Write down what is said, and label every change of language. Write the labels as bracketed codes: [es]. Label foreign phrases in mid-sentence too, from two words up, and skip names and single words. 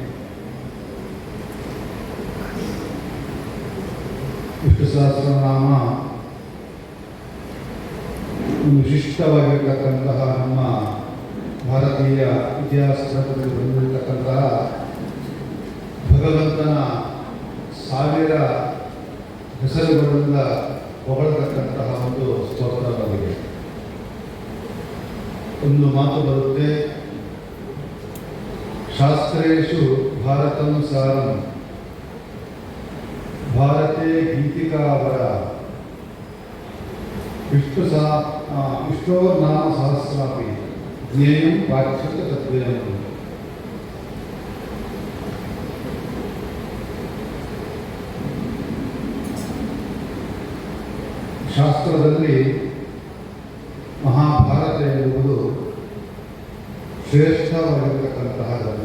[kn] ವಿಷ್ಣು ಸಹಸ್ರನಾಮ ಒಂದು ವಿಶಿಷ್ಟವಾಗಿರ್ತಕ್ಕಂತಹ ನಮ್ಮ ಭಾರತೀಯ ಇತಿಹಾಸದಲ್ಲಿ ಬಂದಿರತಕ್ಕಂತಹ ಭಗವಂತನ 1000 ಹೆಸರುಗಳಿಂದ ಹೊಗಳತಕ್ಕಂತಹ ಒಂದು ಸ್ತೋತ್ರವಾಗಿದೆ. ಒಂದು ಮಾತು ಬರುತ್ತೆ, [sa] ಶಾಸ್ತ್ರೇಷು ಭಾರತಂ ಸಾರಂ ಭಾರತೆ ಗೀತಿಕಾವರ ವಿಷ್ಣೋರ್ ನಾಮ ಸಹಸ್ರಾಪಿ ಜ್ಞೇಯಂ ವಾಚ್ಯತ ತದ್ವೇನ. [kn] ಶಾಸ್ತ್ರದಲ್ಲಿ ಮಹಾಭಾರತ ಎನ್ನುವುದು ಶ್ರೇಷ್ಠವಾಗಿರತಕ್ಕಂತಹ ಗ್ರಂಥ.